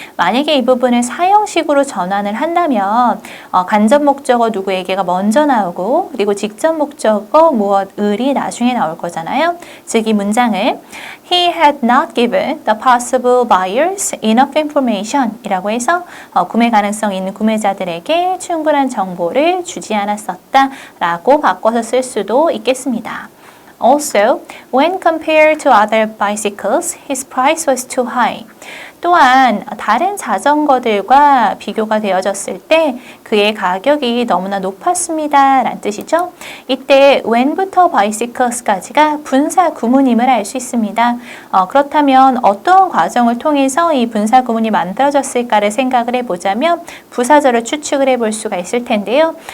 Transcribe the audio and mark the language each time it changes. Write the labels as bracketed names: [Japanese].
[Korean] 만약에 이 부분을 사형식으로 전환을 한다면 간접 목적어 누구에게가 먼저 나오고 그리고 직접 목적어 무엇을이 나중에 나올 거잖아요. 즉 이 문장을 [English] He had not given the possible buyers enough information [Korean] 이라고 해서 구매 가능성이 있는 구매자들에게 충분한 정보를 주지 않았었다 라고 바꿔서 쓸 수도 있겠습니다. [English] Also, when compared to other bicycles, his price was too high. [Korean] 또한 다른 자전거들과 비교가 되어졌을 때 그의 가격이 너무나 높았습니다 라는 뜻이죠. 이때 when부터 bicycles까지가 분사 구문임을 알 수 있습니다. 그렇다면 어떤 과정을 통해서 이 분사 구문이 만들어졌을까를 생각을 해보자면 부사절을 추측을 해볼 수가 있을 텐데요.